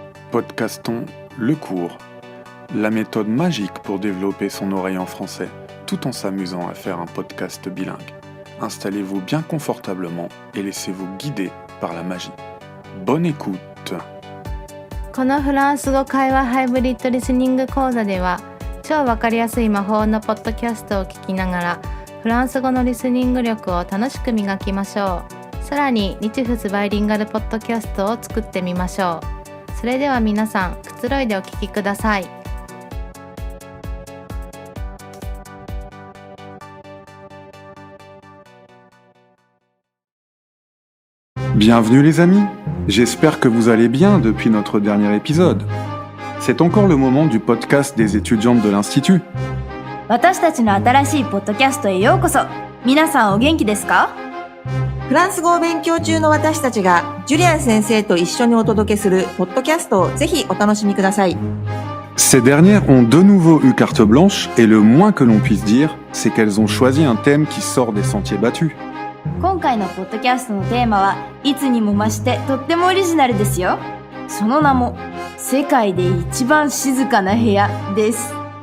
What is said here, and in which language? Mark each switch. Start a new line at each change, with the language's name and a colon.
French: podcastons Le Cours, la méthode magique pour développer son oreille en français, tout en s'amusant à faire un podcast bilingue. Installez-vous bien confortablement et laissez-vous guider par la magie. Bonne écoute!
Japanese: このフランス語会話ハイブリッドリスニング講座では、超わかりやすい魔法のポッドキャストを聞きながら、フランス語のリスニング力を楽しく磨きましょう。さらに日仏バイリンガルポッドキャストを作ってみましょう。それでは皆さん、くつろいでお聞きください。
French: Bienvenue les amis, j'espère que vous allez bien depuis notre dernier épisode. C'est encore le moment du podcast des étudiantes de l'Institut.
Japanese: 私たちの新しいポッドキャストへようこそ。皆さんお元気ですか？フランス語を勉強中の私たちがジュリアン先生と一緒にお届けするポッドキャストをぜひお楽しみください。
French: Ces dernières ont de nouveau eu carte blanche et le moins que l'on puisse dire, c'est qu'elles ont choisi un thème qui sort des sentiers battus.
Japanese: 今回のポッドキャストのテーマはいつにも増してとってもオリジナルですよ。その名も世界で一番静かな部屋です。